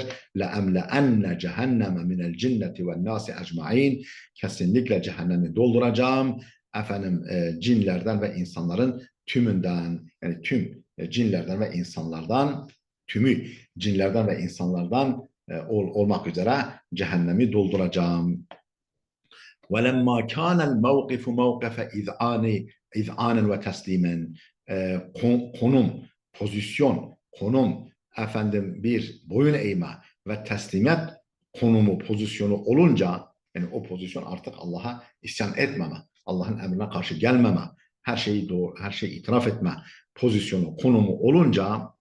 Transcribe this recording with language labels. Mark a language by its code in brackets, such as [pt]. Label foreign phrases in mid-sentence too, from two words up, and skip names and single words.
[ar] لَاَمْلَأَنَّ جَهَنَّمَ مِنَ الْجِنَّةِ وَالنَّاسِ أَجْمَعِينَ [tr] kesinlikle cehennemi dolduracağım. Efendim cinlerden ve insanların tümünden yani tüm cinlerden ve insanlardan tümü cinlerden ve insanlardan olmak üzere cehennemi dolduracağım. [ar] وَلَمَّا كَانَ الْمَوْقِفُ مَوْقِفَ اِذْعَانٍ وَتَسْلِيمٍ [tr] konum, pozisyon, konum, efendim bir boyun eğme ve teslimiyet konumu, pozisyonu olunca yani o pozisyon artık Allah'a isyan etmeme, Allah'ın emrine karşı gelmeme, her şeyi doğru, her şeyi itiraf etme pozisyonu, konumu olunca